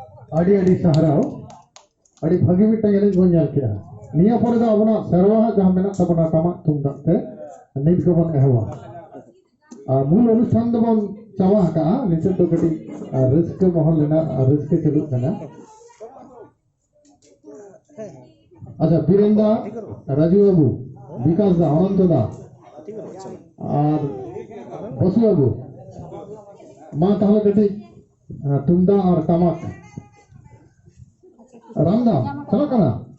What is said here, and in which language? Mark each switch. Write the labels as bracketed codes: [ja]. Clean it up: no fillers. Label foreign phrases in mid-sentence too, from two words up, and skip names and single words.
[sat] ᱟᱹᱰᱤ ᱟᱹᱰᱤ ᱥᱟᱨᱦᱟᱣ ᱟᱹᱰᱤ ᱵᱷᱟᱹᱜᱤ ᱢᱤᱫᱴᱟᱝ ᱮᱱᱮᱡ ᱵᱚᱱ ᱧᱮᱞ ᱠᱮᱫᱟ ᱱᱤᱭᱟᱹ ᱯᱚᱨᱮ ᱫᱚ ᱟᱵᱚᱱᱟᱜ ᱥᱮᱨᱣᱟ ᱡᱟᱦᱟᱸ ᱢᱮᱱᱟᱜ ᱛᱟᱵᱚᱱᱟ ᱴᱟᱢᱟᱠ ᱛᱩᱢᱫᱟᱜ ᱛᱮ ᱱᱤᱛ ᱜᱮᱵᱚᱱ ᱮᱦᱚᱵᱟ ᱟᱨ ᱢᱩᱞ ᱚᱱᱩᱥᱴᱷᱟᱱ ᱫᱚᱵᱚᱱ ᱪᱟᱵᱟ ᱟᱠᱟᱜᱼᱟ ᱱᱤᱛᱚᱜ ᱫᱚ ᱠᱟᱹᱴᱤᱡ ᱨᱟᱹᱥᱠᱟᱹ ᱢᱚᱦᱚᱞ ᱨᱮᱱᱟᱜ ᱨᱟᱹᱥᱠᱟᱹ ᱪᱟᱹᱞᱩᱜ ᱠᱟᱱᱟ আচ্ছা বীরেন দা রাজু বাবু বিকাশ দা অনন্ত দা আর বসু বাবু মা তাহলে কাটি তুমদা আর তামাক রামদা চালা কানা